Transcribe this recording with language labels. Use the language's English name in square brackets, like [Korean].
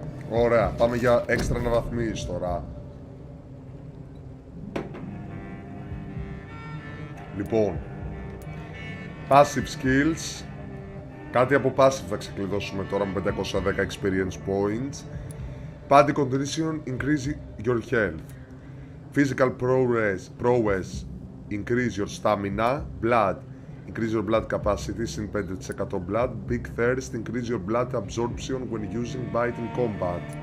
[Greek] Ωραία, πάμε για έξτρα αναβαθμίσεις τώρα. Λοιπόν, passive skills. Κάτι από passive θα ξεκλειδώσουμε τώρα με 510 experience points. [English] Body condition, increase your health. Physical prowess, increase your stamina. Blood, increase your blood capacity, συν 5% blood. Big thirst, increase your blood absorption when using bite in combat.